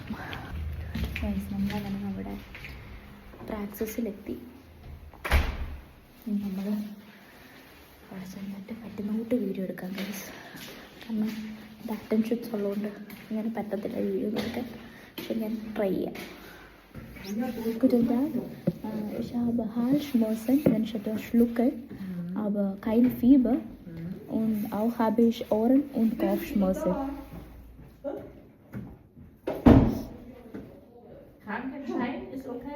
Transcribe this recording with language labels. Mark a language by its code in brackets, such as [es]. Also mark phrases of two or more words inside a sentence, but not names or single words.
[ml] നമ്മളങ്ങനെ നമ്മുടെ പ്രാക്സിസിലെത്തി. നമ്മൾ അവിടെ ചെന്നിട്ട് പറ്റുന്ന കൂട്ട് വീഡിയോ എടുക്കാൻ ഗൈസ്. കാരണം ഇത് അറ്റൻഷൻസ് ഉള്ളതുകൊണ്ട് ഇങ്ങനെ പറ്റത്തില്ല വീഡിയോ എടുക്കാൻ. പക്ഷെ ഞാൻ ട്രൈ ചെയ്യാം. [de] Guten Tag, ich habe Halsschmerzen, wenn ich etwas schlucke, aber kein Fieber. Und auch habe ich Ohren- und Kopfschmerzen. Krankenschein ist okay?